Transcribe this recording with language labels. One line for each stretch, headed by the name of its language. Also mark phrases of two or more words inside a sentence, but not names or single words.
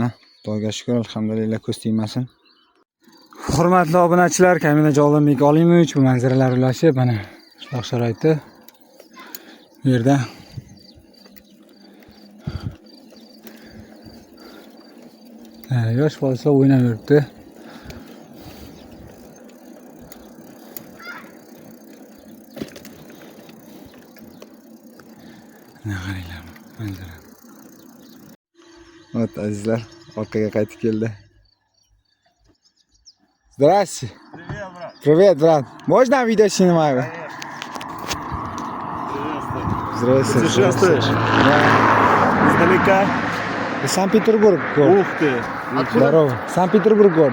Uzbek: Xudoga shukr, alhamdulillah, ko'z tegmasin. Hurmatli obunachilar, Kamina Javlonbek Olimovich, bu manzaralar ulashib, mana shunaqa sharoitda bu yerda yosh bolsa o'ynab yuribdi. Qaranglar, manzara. Вот, azizlar, orqaga qaytib keldi.
Russian: Здравствуйте. Привет, брат. Привет, брат. Можно видео снимать? Здравствуй. Здравствуйте. Путешествуешь? Да. Издалека? Санкт-Петербург город. Ух ты. Здорово. Санкт-Петербург город.